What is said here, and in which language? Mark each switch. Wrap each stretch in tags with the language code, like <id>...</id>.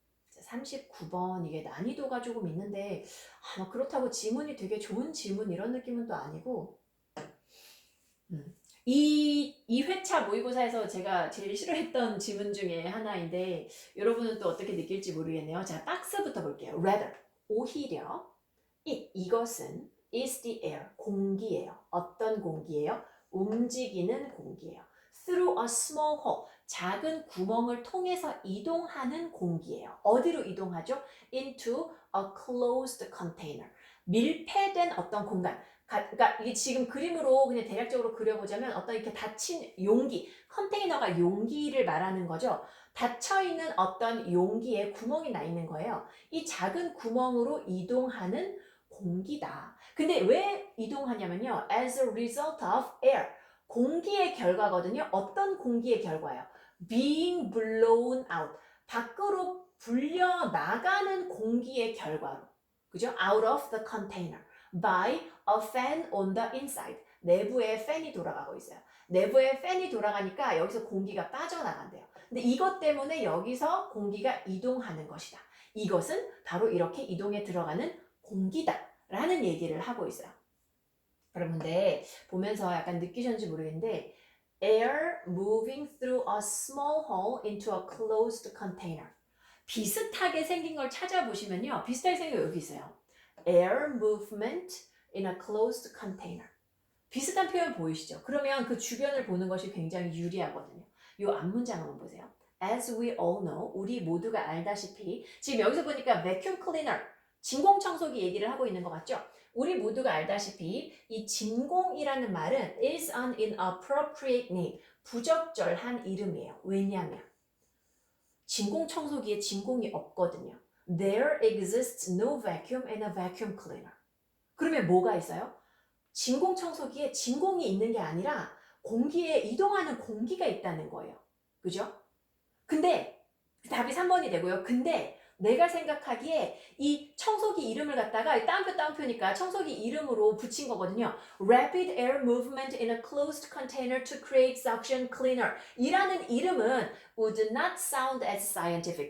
<ko>자, 39번 이게 난이도가 조금 있는데 그렇다고 지문이 되게 좋은 지문 이런 느낌은 또 아니고 이 회차 모의고사에서 제가 제일 싫어했던 지문 중에 하나인데 여러분은 또 어떻게 느낄지 모르겠네요. 자, 박스부터 볼게요.</ko> <en>rather,</en> <ko>오히려 이것은</ko> <en>is the air,</en> <ko>공기예요. 어떤 공기예요? 움직이는 공기예요.</ko> <en>through a small hole,</en> <ko>작은 구멍을 통해서 이동하는 공기예요. 어디로 이동하죠?</ko> <en>into a closed container,</en> <ko>밀폐된 어떤 공간. 그러니까 이게 지금 그림으로 그냥 대략적으로 그려보자면 어떤 이렇게 닫힌 용기, 컨테이너가 용기를 말하는 거죠. 닫혀있는 어떤 용기에 구멍이 나 있는 거예요. 이 작은 구멍으로 이동하는 공기다. 근데 왜 이동하냐면요.</ko> <en>as a result of air.</en> <ko>공기의 결과거든요. 어떤 공기의 결과예요?</ko> <en>being blown out.</en> <ko>밖으로 불려 나가는 공기의 결과로. 그죠?</ko> <en>out of the container. by a fan on the inside.</en> <ko>내부에 팬이 돌아가고 있어요. 내부에 팬이 돌아가니까 여기서 공기가 빠져나간대요. 근데 이것 때문에 여기서 공기가 이동하는 것이다. 이것은 바로 이렇게 이동에 들어가는 공기다 라는 얘기를 하고 있어요. 여러분들 보면서 약간 느끼셨는지 모르겠는데</ko> <en>air moving through a small hole into a closed container.</en> <ko>비슷하게 생긴 걸 찾아보시면요. 비슷하게 생긴 거 여기 있어요.</ko> <en>air movement in a closed container.</en> <ko>비슷한 표현 보이시죠? 그러면 그 주변을 보는 것이 굉장히 유리하거든요. 이 앞문장 한번 보세요.</ko> <en>As we all know,</en> <ko>우리 모두가 알다시피 지금 여기서 보니까</ko> <en>vacuum cleaner,</en> <ko>진공청소기 얘기를 하고 있는 것 같죠? 우리 모두가 알다시피 이 진공이라는 말은</ko> <en>is an inappropriate name,</en> <ko>부적절한 이름이에요. 왜냐하면 진공청소기에 진공이 없거든요.</ko> <en>There exists no vacuum in a vacuum cleaner.</en> <ko>그러면 뭐가 있어요? 진공청소기에 진공이 있는 게 아니라 공기에 이동하는 공기가 있다는 거예요. 그죠? 근데 답이 3번이 되고요. 근데 내가 생각하기에 이 청소기 이름을 갖다가 따옴표니까 청소기 이름으로 붙인 거거든요.</ko> <en>Rapid Air Movement in a Closed Container to Create Suction Cleaner</en> <ko>이라는 이름은</ko> <en>would not sound as scientific.</en>